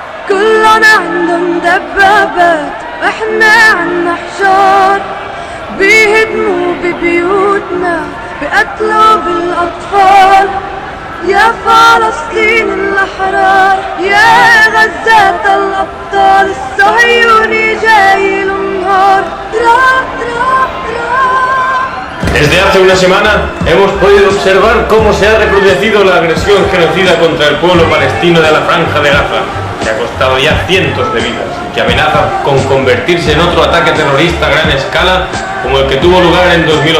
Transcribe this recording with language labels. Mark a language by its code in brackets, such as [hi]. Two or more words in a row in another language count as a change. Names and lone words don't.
[ar] كلن عندن دبابات احنا عنا حجار بيهدموا ببيوتنا بقتلوا بالأطفال. يا فلسطين الأحرار يا غزة الأبطال الصهيوني جاي النهار. [es] Desde hace una semana hemos podido observar cómo se ha recrudecido la agresión genocida contra el pueblo palestino de la Franja de Gaza, que ha costado ya cientos de vidas y que amenaza con convertirse en otro ataque terrorista a gran escala como el que tuvo lugar en 2008.